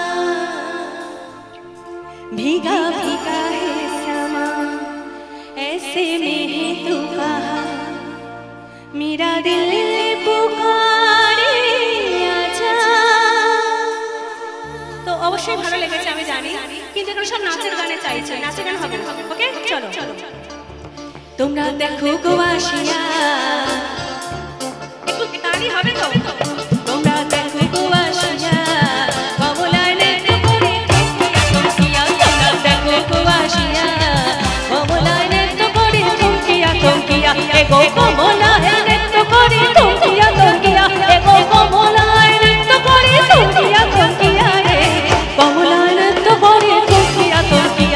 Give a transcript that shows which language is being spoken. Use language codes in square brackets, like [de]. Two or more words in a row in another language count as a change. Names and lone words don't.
[hi] भीगा भीगा है समा ऐसे में है तू कहा, मेरा दिल पुकारे आजा। [bn] तो অবশ্যই ভালো লেগেছে আমি জানি, কিন্তু এখন সব নাচের গানে চাইছে, নাচের গান হবে। ওকে চলো তোমরা দেখো গো আসিয়া, একটু তালি হবে তো। তোমরা দেখো গো আসিয়া কমলায় নৃত্য করে থমকিয়া, তোমরা দেখো গো আসিয়া কমলায় নৃত্য করে থমকিয়া থমকিয়া, এগো কমলায় নৃত্য করে থমকিয়া থমকিয়া, এগো কমলায় নৃত্য করে থমকিয়া থমকিয়া রে, কমলায় নৃত্য করে থমকিয়া থমকিয়া।